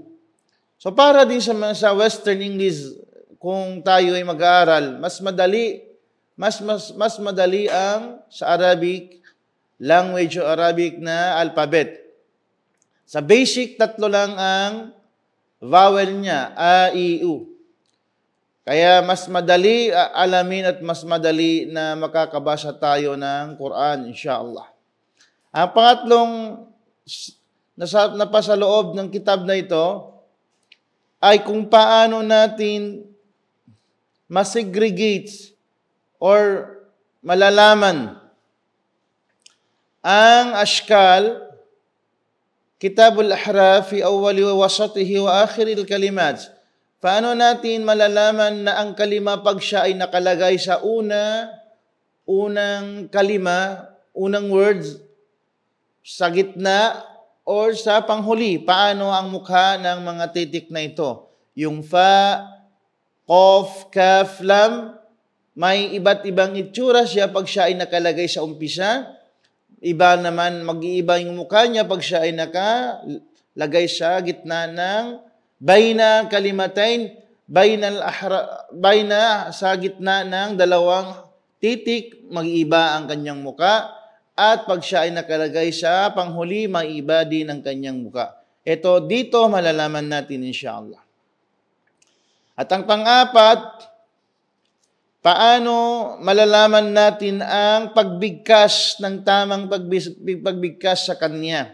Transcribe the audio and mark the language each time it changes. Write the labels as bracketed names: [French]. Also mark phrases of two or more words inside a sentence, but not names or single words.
[Filipino] So para din sa [English] Western English, [Filipino] kung tayo ay mag-aaral, mas madali ang sa [English] Arabic language [Filipino] o Arabic na alphabet. Sa basic, 3 lang ang vowel niya, [Arabic] a, i, u. [Filipino] Kaya mas madali alamin at mas madali na makakabasa tayo ng Quran, inshallah. Ang pangatlong nasa loob ng kitab na ito ay kung paano natin masegregate or malalaman ang ashkal, [Arabic] kitabul ahraf fi awwali wa wasatihi wa akhiril kalimat. [Filipino] Paano natin malalaman na ang kalima pag siya ay nakalagay sa unang kalima, [English] unang words, [Filipino] sa gitna, or sa panghuli? Paano ang mukha ng mga titik na ito? Yung fa, qaf, kaf, lam, may iba't ibang itsura siya pag siya ay nakalagay sa umpisa. Iba naman, mag-iiba yung mukha niya pag siya ay nakalagay sa gitna ng [Arabic] bayna kalimatain, [Filipino] bayna sa gitna ng 2 titik, mag-iiba ang kanyang mukha. At pag siya ay nakalagay sa panghuli, mag-iiba din ang kanyang mukha. Ito, dito malalaman natin inshallah. At ang pang-4, paano malalaman natin ang pagbigkas ng tamang pagbigkas sa kanya?